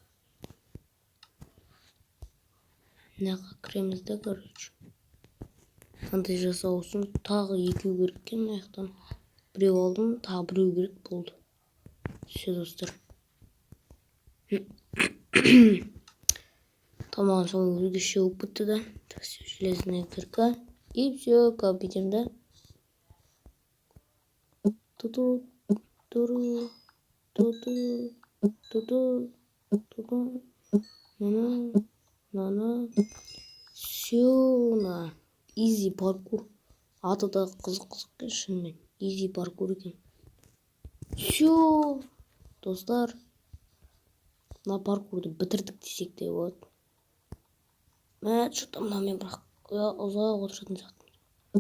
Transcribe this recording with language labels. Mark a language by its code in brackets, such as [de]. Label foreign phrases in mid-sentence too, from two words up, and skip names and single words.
[kk] Мынаға кіреміз де, короче. Қандай жасау үшін тағы екеу керек екен мына жақтан. Біреу алдым, тағы біреу керек болды. Все, достар. Тамам, соң видео болып бітті да. [ru] Так, все, железная кирка. И все, как видим, да? Ту-ту, туру, ту-ту, ту-ту, ту-ту, на-на. Все, на. Изи паркур. [kk] Аты да қызық екен шынымен. Изи паркур екен. Все, достар. Мына паркурды бітірдік десек те болады. Что-то мынамен бірақ ұзақ отыратын сияқты.